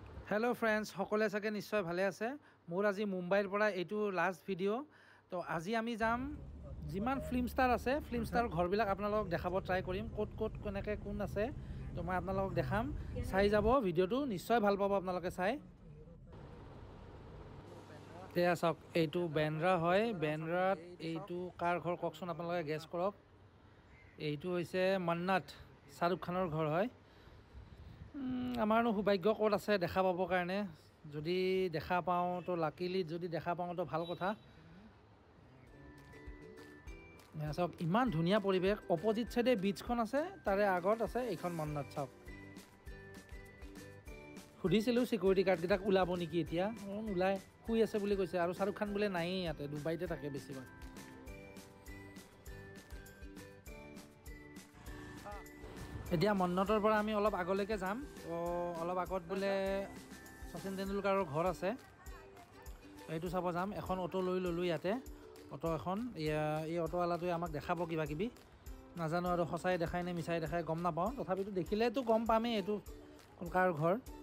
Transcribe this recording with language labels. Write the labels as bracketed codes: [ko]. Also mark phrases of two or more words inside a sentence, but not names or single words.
[en] hello friends [as] সকলোৱে চাগে নিশ্চয় ভালে আছে মোৰ আজি মুম্বাইৰ পৰা এটা [en] last video [as] তো আজি আমি যাম যিমান [en] film star [as] আছে [en] film star [as] ঘৰবিলাক আপোনালোকক দেখাব ট্ৰাই কৰিম কোন কোন কেনেকৈ কোন আছে তো মই আপোনালোকক দেখাম চাই যাব ভিডিঅ'টো নিশ্চয় ভাল পাব আপোনালোকে চাই এয়া চাওক এটা বান্দ্ৰা হয় বান্দ্ৰাত এটা কাৰ ঘৰ কওঁচোন আপোনালোকে গেছ কৰক এইটো হৈছে মন্নত শ্বাহৰুখ খানৰ ঘৰ হয় আমাৰনো সৌভাগ্য ক'ত আছে দেখা পাবৰ কাৰণে যদি দেখা পাওঁ তো লাকিলি যদি দেখা পাওঁ তো ভাল কথা চাওক ইমান ধুনীয়া পৰিৱেশ অপ'জিট চাইডে বীচখন আছে তাৰে আগত আছে এইখন মন্নত চাওক সুধিছিলো ছিকিউৰিটি গাৰ্ড এটাক ওলাব নেকি এতিয়া ওলায় শুই আছে বুলি কৈছে আৰু শাহৰুখ খান বুলে নাই ইয়াতে দুবাইতে থাকে বেছিভাগ এতিয়া মন্নতৰ পৰা আমি অলপ আগলৈকে যাম তো অলপ আগত বুলে শচীন তেণ্ডুলকাৰৰ ঘৰ আছে এইটো চাব যাম এখন অটো লৈ ললো ইয়াতে অটো এখন এই অটোৱালাটোৱে আমাক দেখাব কিবা কিবি নাজানো আৰু সঁচাই দেখাই নে মিছাই দেখাই গম নাপাওঁ তথাপিতো দেখিলেতো গম পামেই এইটো কোনকাৰ ঘৰ